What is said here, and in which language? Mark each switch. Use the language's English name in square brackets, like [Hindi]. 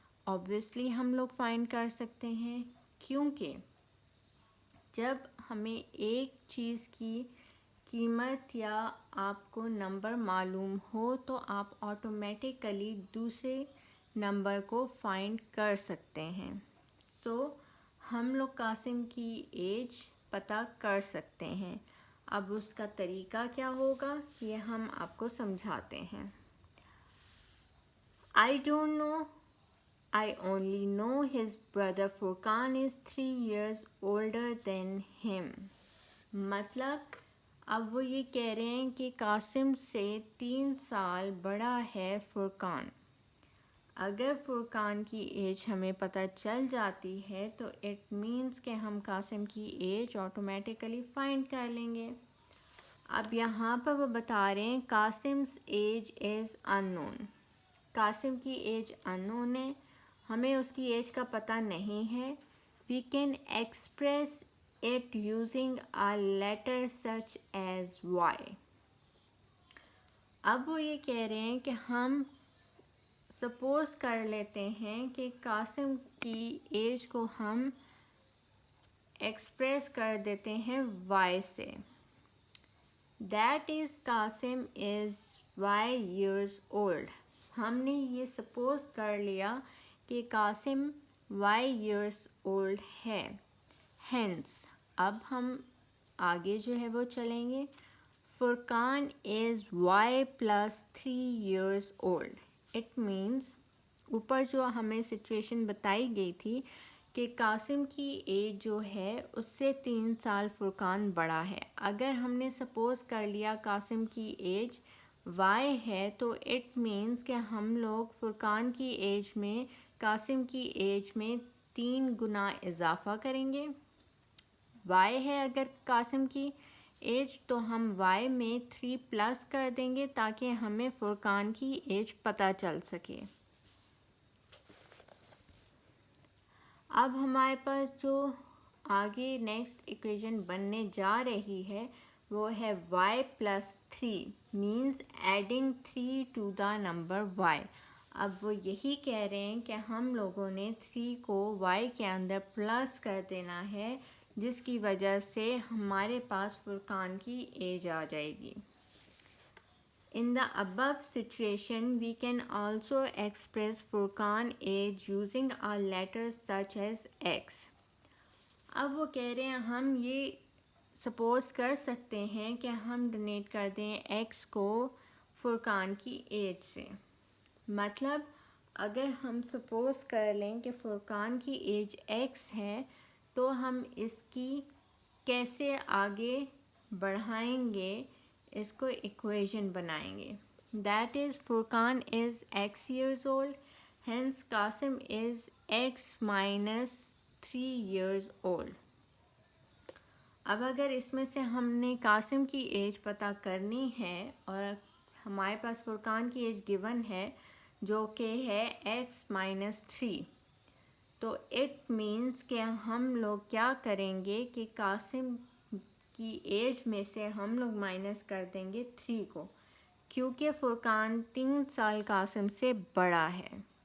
[Urdu] Obviously ہم لوگ find کر سکتے ہیں, کیونکہ جب ہمیں ایک چیز کی قیمت یا آپ کو نمبر معلوم ہو تو آپ آٹومیٹیکلی دوسرے نمبر کو فائنڈ کر سکتے ہیں. سو ہم لوگ قاسم کی ایج پتہ کر سکتے ہیں. اب اس کا طریقہ کیا ہوگا یہ ہم آپ کو سمجھاتے ہیں. [English] I don't know. I only know his brother Furqan is 3 years older than him. [Urdu] مطلب اب وہ یہ کہہ رہے ہیں کہ قاسم سے 3 سال بڑا ہے فرقان. اگر فرقان کی ایج ہمیں پتہ چل جاتی ہے تو [English] it means [Urdu] کہ ہم قاسم کی ایج آٹومیٹیکلی فائنڈ کر لیں گے. اب یہاں پر وہ بتا رہے ہیں قاسم's [English] Age is unknown. [Urdu] قاسم کی ایج unknown ہے, ہمیں اس کی ایج کا پتہ نہیں ہے. [English] We can express it using a letter such as Y. [Urdu] اب وہ یہ کہہ رہے ہیں کہ ہم سپوز کر لیتے ہیں کہ قاسم کی ایج کو ہم ایکسپریس کر دیتے ہیں Y سے. [English] That is Qasim is Y years old. [Urdu] ہم نے یہ سپوز کر لیا کہ قاسم [English] Y years old [Urdu] ہے. Hence اب ہم آگے جو ہے وہ چلیں گے. [English] Furqan is Y plus 3 years old. It means [Urdu] اوپر جو ہمیں سچویشن بتائی گئی تھی کہ قاسم کی ایج جو ہے اس سے 3 سال فرقان بڑا ہے. اگر ہم نے سپوز کر لیا قاسم کی ایج Y ہے تو [English] it means [Urdu] کہ ہم لوگ فرقان کی ایج میں قاسم کی ایج میں 3 گنا اضافہ کریں گے. Y ہے اگر قاسم کی ایج تو ہم Y میں 3 پلس کر دیں گے تاکہ ہمیں فرقان کی ایج پتہ چل سکے. اب ہمارے پاس جو آگے نیکسٹ ایکویشن بننے جا رہی ہے وہ ہے [English] Y plus 3 means adding 3 to the number Y. [Urdu] اب وہ یہی کہہ رہے ہیں کہ ہم لوگوں نے 3 کو Y کے اندر پلس کر دینا ہے جس کی وجہ سے ہمارے پاس فرقان کی ایج آ جائے گی. [English] In the above situation, we can also express Furqan age using a letter such as X. [Urdu] اب وہ کہہ رہے ہیں ہم یہ سپوز کر سکتے ہیں کہ ہم ڈونیٹ کر دیں X کو فرقان کی ایج سے. مطلب اگر ہم سپوز کر لیں کہ فرقان کی ایج X ہے تو ہم اس کی کیسے آگے بڑھائیں گے, اس کو ایکویشن بنائیں گے. [English] that is Furqan is x years old, hence Qasim is x minus 3 years old. [Urdu] اب اگر اس میں سے ہم نے قاسم کی ایج پتہ کرنی ہے اور ہمارے پاس فرقان کی ایج گیون ہے جو کہ ہے x مائنس 3، تو [English] it means [Urdu] کہ ہم لوگ کیا کریں گے کہ قاسم کی ایج میں سے ہم لوگ مائنس کر دیں گے 3 کو، کیونکہ فرقان 3 سال قاسم سے بڑا ہے.